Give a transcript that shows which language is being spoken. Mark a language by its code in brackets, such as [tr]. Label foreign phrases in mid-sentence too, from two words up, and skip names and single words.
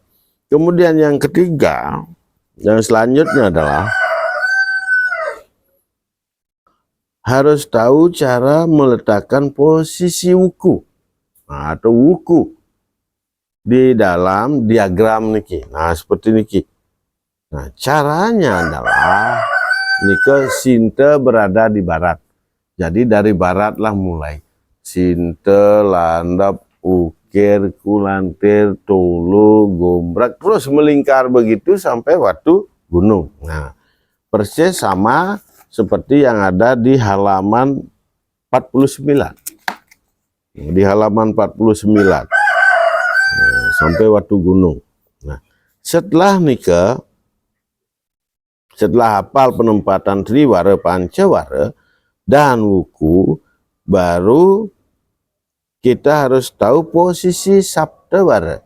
[id] Kemudian yang ketiga, yang selanjutnya adalah harus tahu cara meletakkan posisi wuku. Nah, atau wuku di dalam diagram niki. Nah, seperti niki. Nah, caranya adalah niki sinte berada di barat. Jadi dari baratlah mulai. Sinte, landap, ukir, kulantir, tulu, gombrak, terus melingkar begitu sampai waktu gunung. Nah, persis sama seperti yang ada di halaman 49. Di halaman 49. sampai Watu Gunung. Nah, setelah nikah, setelah hafal penempatan Triwara, Pancawara, dan Wuku, baru kita harus tahu posisi Saptawara.